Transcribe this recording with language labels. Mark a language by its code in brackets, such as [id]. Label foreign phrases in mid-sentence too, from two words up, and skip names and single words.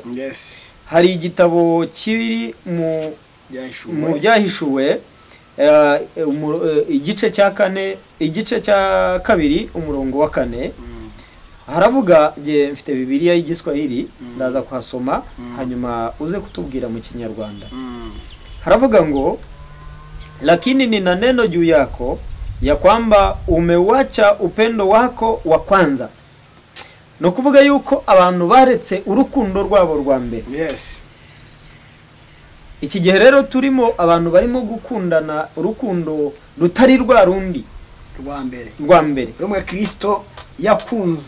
[rw] Hari igitabo kiri mu byahishuwe, igice cya 4, igice cya 2 umurongo wa 4. Haravuga, mfite Bibiliya y'Igiswahili ndaza kuhasoma hanyuma uze kutubwira mu Kinyarwanda. Haravuga ngo, [sw] lakini nina neno juu yako ya kwamba umewacha upendo wako wa kwanza. [rw] No kuvuga yuko abantu baretse urukundo rwabo rwa mbere. Iki gihe rero turimo abantu barimo gukundana urukundo rutari rwa rundi rwa mbere. Rumwe Kristo yakunze